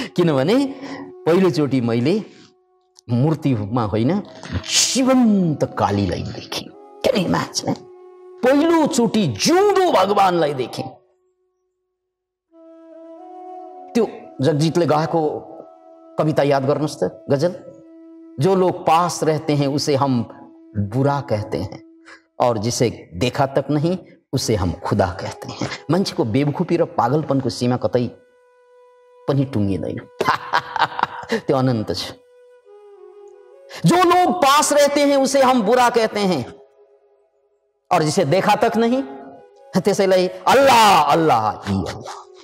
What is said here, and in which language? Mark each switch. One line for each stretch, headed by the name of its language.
Nepali: किनभने पहिलोचोटि मैले मूर्तिमा होइन जीवन्त कालीलाई देखेँ।
English: क्या इमेजिन?
Nepali: पहिलोचोटि जिउँदो भगवानलाई देखेँ। त्यो जगजीतले गाएको कविता याद गर्नुहोस् त, गजल।
Hindi: जो लोग पास रहते हैं उसे हम बुरा कहते हैं और जिसे देखा तक नहीं उसे हम खुदा कहते हैं।
Nepali: मान्छेको बेवकुफी र पागलपनको सीमा कतै पनि टुङ्गिँदैन। त्यो अनन्त छ।
Hindi: जो लोग पास रहते हैं उसे हम बुरा कहते हैं, और जिसे देखा तक नहीं
Nepali: त्यसैलाई
Hindi: अल्लाह अल्लाह ही अल्लाह।